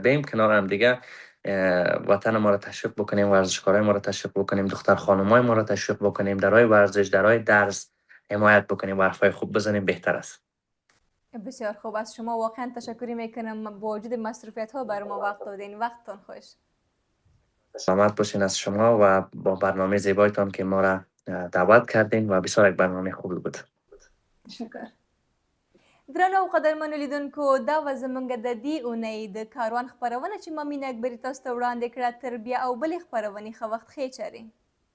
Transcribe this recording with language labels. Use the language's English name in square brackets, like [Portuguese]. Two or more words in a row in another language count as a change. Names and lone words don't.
[Persian] بیایم کنار هم دیگه وطن ما را تشویق بکنیم، ورزشکارای ما را تشویق بکنیم، دختر خانمای ما را تشویق بکنیم، درای ورزش، درای درس حمایت بکنیم و حرفای خوب بزنیم، بهتر است. بسیار خوب. از شما واقعا تشکری میکنم، با وجود مصروفیت ها برای ما وقت دادین. وقتتان خوش. سلامت باشین از شما و با برنامه زیبایتان که ما را دعوت کردین و بسیار یک برنامه خوبی بود. تشکر. [Pashto] درنو او قدرمنو لیدونکو، دا و زمونږ د دې اونۍ د کاروان خپرونه چې ما مینه اکبري تاسو ته وړاندې کړه، تر بیا او بلې خپرونې ښه وخت ښې چارې.